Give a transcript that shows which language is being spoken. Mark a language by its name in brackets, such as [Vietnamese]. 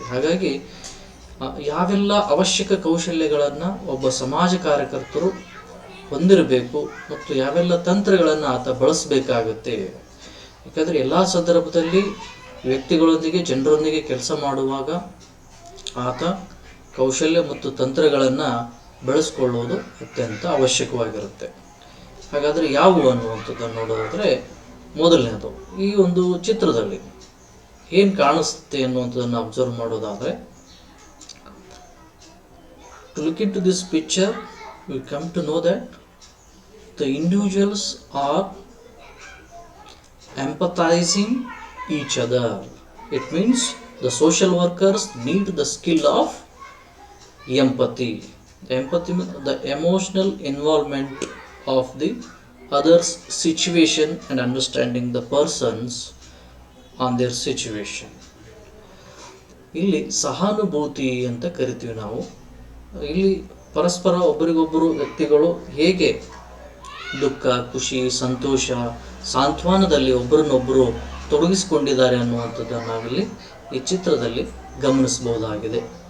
[Kannada] ಹಾಗಾಗಿ ಯಾವೆಲ್ಲ ಅವಶ್ಯಕ ಕೌಶಲ್ಯಗಳನ್ನು ಒಬ್ಬ ಸಮಾಜ ಕಾರ್ಯಕರ್ತರು ಹೊಂದಿರಬೇಕು ಮತ್ತು ಯಾವೆಲ್ಲ ತಂತ್ರಗಳನ್ನು ಆತ ಬಳಸಬೇಕಾಗುತ್ತೆ. ಯಾಕಂದರೆ ಎಲ್ಲ ಸಂದರ್ಭದಲ್ಲಿ ವ್ಯಕ್ತಿಗಳೊಂದಿಗೆ ಜನರೊಂದಿಗೆ ಕೆಲಸ ಮಾಡುವಾಗ ಆತ ಕೌಶಲ್ಯ ಮತ್ತು ತಂತ್ರಗಳನ್ನು ಬೆಳೆಸ್ಕೊಳ್ಳುವುದು ಅತ್ಯಂತ ಅವಶ್ಯಕವಾಗಿರುತ್ತೆ. ಹಾಗಾದರೆ ಯಾವುವು ಅನ್ನುವಂಥದ್ದನ್ನು ನೋಡೋದಾದರೆ, ಮೊದಲನೇದು ಈ ಒಂದು ಚಿತ್ರದಲ್ಲಿ ಏನು ಕಾಣಿಸುತ್ತೆ ಅನ್ನುವಂಥದ್ದನ್ನು ಅಬ್ಸರ್ವ್ ಮಾಡೋದಾದರೆ, [English] to look into this picture, we come to know that the individuals are empathizing each other. It means the social workers need the skill of empathy. Empathy means the emotional involvement of the other's situation and understanding the persons on their situation. [Kannada] ಇಲ್ಲಿ ಸಹಾನುಭೂತಿ ಅಂತ ಕರಿತೀವಿ ನಾವು. ಇಲ್ಲಿ ಪರಸ್ಪರ ಒಬ್ಬರಿಗೊಬ್ಬರು ವ್ಯಕ್ತಿಗಳು ಹೇಗೆ ದುಃಖ, ಖುಷಿ, ಸಂತೋಷ, ಸಾಂತ್ವನದಲ್ಲಿ ಒಬ್ಬರನ್ನೊಬ್ಬರು ತೊಡಗಿಸಿಕೊಂಡಿದ್ದಾರೆ ಅನ್ನುವಂಥದ್ದನ್ನು ನಾವಿಲ್ಲಿ ಈ ಚಿತ್ರದಲ್ಲಿ ಗಮನಿಸಬಹುದಾಗಿದೆ.